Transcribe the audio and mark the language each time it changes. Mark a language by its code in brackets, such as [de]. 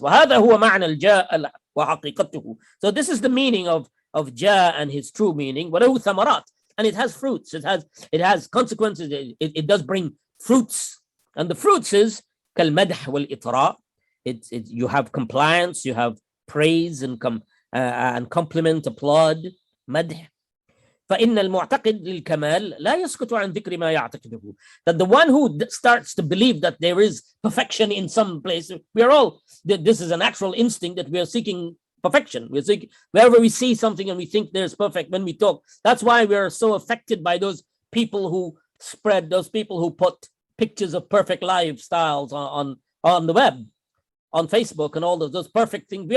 [ar] وهذا هو معنى الجاه وحقيقته. [en] So this is the meaning of jah and his true meaning. [ar] وله ثمرات, [en] and it has fruits, it has consequences, it does bring fruits, and the fruits is [ar] كالمدح والإطراء. [en] You have compliance, you have praise and compliment, applaud, مدح. [ar] فإن المعتقد للكمال لا يسكت عن ذكر ما يعتقده. [en] That the one who starts to believe that there is perfection in some place, this is a natural instinct that we are seeking perfection. We're seeking, wherever we see something and we think there's perfect, when we talk, that's why we are so affected by those people who put pictures of perfect lifestyles on the web, on Facebook, and all those perfect things.